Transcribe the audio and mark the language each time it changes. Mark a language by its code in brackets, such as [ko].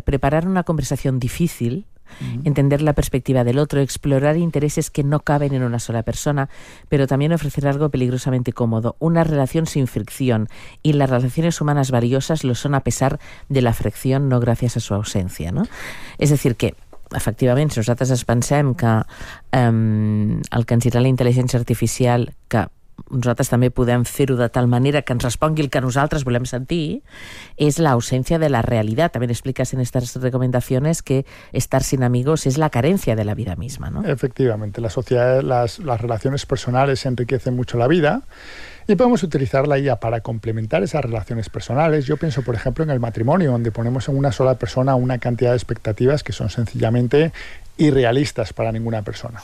[es] Preparar una conversación difícil, entender la perspectiva del otro, explorar intereses que no caben en una sola persona, pero también ofrecer algo peligrosamente cómodo, una relación sin fricción, y las relaciones humanas valiosas lo son a pesar de la fricción, no gracias a su ausencia, ¿no? [ca] Es decir, que efectivament, si nosaltres ens pensem que el que ens dirà la intel·ligència artificial, que nosaltres també podem fer-ho de tal manera que ens respongui el que nosaltres volem sentir, és l'ausència de la realitat. També expliques en aquestes recomanacions que estar [es] sin amigos [ca] és la carència de la vida misma, ¿no? [es] Efectivamente, la sociedad, las relaciones personales enriquecen mucho la vida. Y podemos utilizar la IA para complementar esas relaciones personales. Yo pienso, por ejemplo, en el matrimonio, donde ponemos en una sola persona una cantidad de expectativas que son sencillamente irrealistas para ninguna persona.